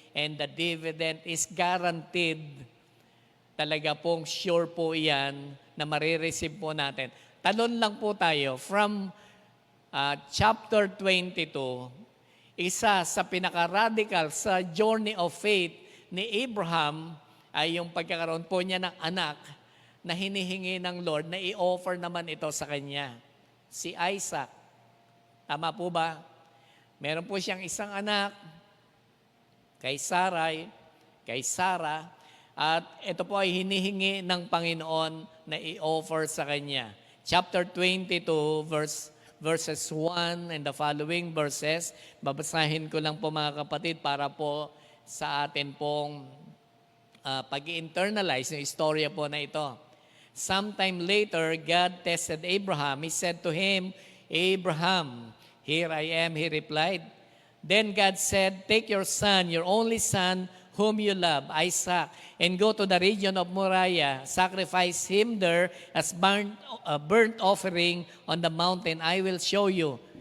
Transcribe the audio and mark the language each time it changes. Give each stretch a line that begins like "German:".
English: And the dividend is guaranteed.
Filipino: Talaga pong sure po yan na marireceive po natin. Talon lang po tayo from chapter 22, isa sa pinaka-radical sa journey of faith ni Abraham ay yung pagkakaroon po niya ng anak na hinihingi ng Lord na i-offer naman ito sa kanya. Si Isaac. Tama po ba? Meron po siyang isang anak kay Sarai, kay Sarah, at ito po ay hinihingi ng Panginoon na i-offer sa kanya.
English: Chapter 22, verses 1 and the following verses.
Filipino: Babasahin ko lang po mga kapatid para po sa atin pong pag-internalize yung istorya po na ito.
English: Sometime later, God tested Abraham. He said to him, Abraham, here I am, he replied. Then God said, take your son, your only son, whom you love, Isaac, and go to the region of Moriah, sacrifice him there as burnt offering on the mountain I will show you.